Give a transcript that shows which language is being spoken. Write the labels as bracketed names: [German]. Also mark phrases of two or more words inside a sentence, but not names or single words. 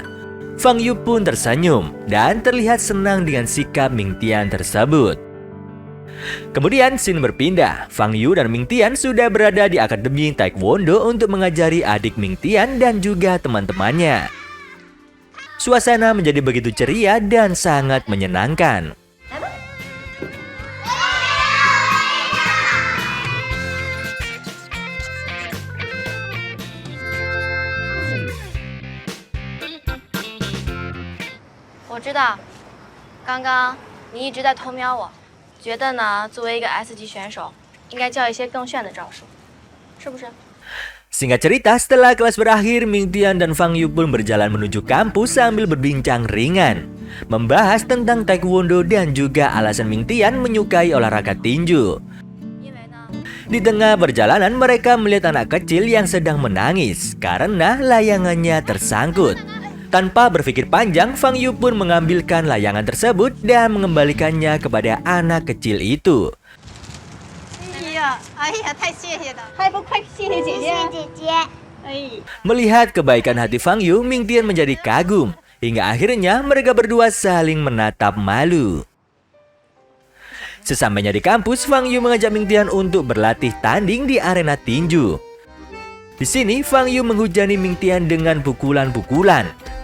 [Indonesian] Fang Yu pun tersenyum dan terlihat senang dengan sikap Ming Tian tersebut. Kemudian scene berpindah. Fang Yu dan Ming Tian sudah berada di Akademi Taekwondo untuk mengajari adik Ming Tian dan juga teman-temannya. Suasana menjadi begitu ceria dan sangat menyenangkan. [Chinese] 我知道，刚刚你一直在偷瞄我，觉得呢，作为一个 S 级选手，应该教一些更炫的招数，是不是？ [Indonesian] Singkat cerita, setelah kelas berakhir, Ming Tian dan Fang Yu pun berjalan menuju kampus sambil berbincang ringan, membahas tentang Taekwondo dan juga alasan Ming Tian menyukai olahraga tinju. Di tengah perjalanan, mereka melihat anak kecil yang sedang menangis karena layangannya tersangkut. Tanpa berpikir panjang, Fang Yu pun mengambilkan layangan tersebut dan mengembalikannya kepada anak kecil itu. [Chinese] 哎呀，太谢谢了，还不快谢谢姐姐？谢谢姐姐。哎。 [Indonesian] Melihat kebaikan hati Fang Yu, Ming Tian menjadi kagum. Hingga akhirnya mereka berdua saling menatap malu. Sesampainya di kampus, Fang Yu mengajak Ming Tian untuk berlatih tanding di arena tinju. Di sini, Fang Yu menghujani Ming Tian dengan pukulan-pukulan.